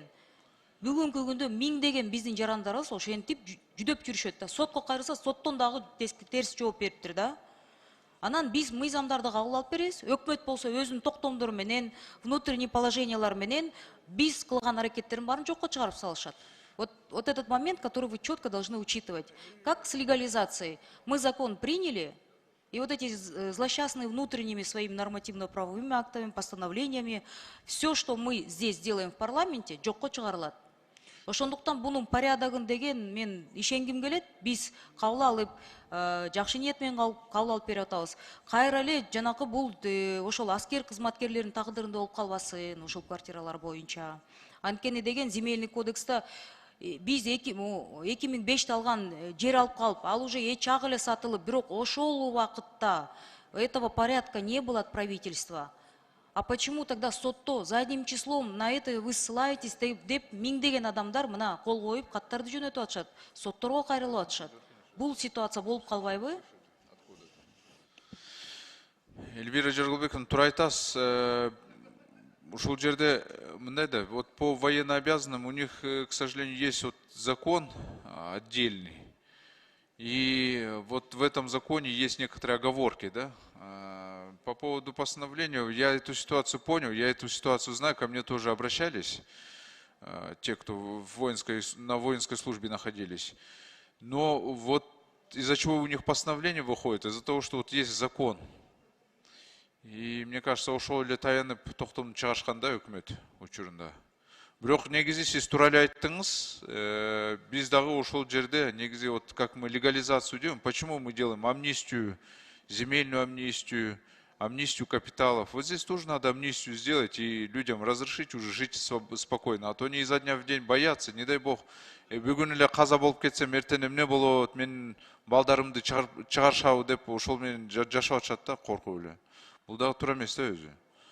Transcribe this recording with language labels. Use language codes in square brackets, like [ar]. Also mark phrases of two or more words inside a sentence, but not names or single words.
[ky] Бүгүнкү күндө миңдеген биздин жарандарыбыз ошентип жүдөп жүрүшөт да. Сотко кайрылса, соттон дагы терс жооп бериптир да. Анан биз мыйзамдарды кабыл алып беребиз. Өкмөт болсо өзүнүн токтомдору менен, [ru] внутренний положениялар [ky] менен биз кылган аракеттерин баарын жокко чыгарып салышат. [ru] Вот этот момент, который вы четко должны учитывать. Как с легализацией? Мы закон приняли, и вот эти злосчастные внутренними своими нормативно-правовыми актами, постановлениями, все, что мы здесь делаем в парламенте, [ky] жокко чыгарылат. Ошондуктан бунун порядогун деген мен ишенгим келет. Биз кабыл алып, жакшы ниет менен кабыл алып берип атабыз. Кайра эле жанакы бул ошол аскер кызматкерлердин тагдырында болуп калбасын, ошол квартиралар боюнча. Анткени деген [ru] земельный кодекста [ky] биз 2005-те алган жер алып калып, ал уже чак эле сатылып, бирок ошол убакытта [ru] этого порядка не было от правительства. А почему тогда [ky] сотто [ru] задним числом на это вы ссылаетесь [ky] деп миңдеген адамдар мына кол коюп каттарды жөнөтүп атышат, сотторго кайрылып атышат. Бул ситуация болуп калбайбы? Эльвира Жыргалбековна, туура айтасыз. Ушул жерде мындай да, [ru] вот по военнообязанным у них, к сожалению, есть вот закон отдельный. И вот в этом законе есть некоторые оговорки, да. По поводу постановления, я эту ситуацию понял, я эту ситуацию знаю, ко мне тоже обращались те, кто на воинской службе находились. Но вот из-за чего у них постановление выходит, из-за того, что вот есть закон. И мне кажется, [ky] ошол эле таянып токтомду чыгарышкан да өкмөт учурунда. Бирок негизи сиз туура эле айттыңыз, биз дагы ошол жерде негизи [ru] вот как мы легализацию делаем, почему мы делаем амнистию, земельную амнистию, амнистию капиталов. Вот здесь тоже надо амнистию сделать и людям разрешить уже жить спокойно. А то они изо дня в день боятся, не дай бог. [ky] Бүгүн эле каза болуп кетсем, эртең эмне болот, мен балдарымды чыгарышабы деп ошол менен жашап атышат да коркуп эле. Бул дагы туура эмес да өзү.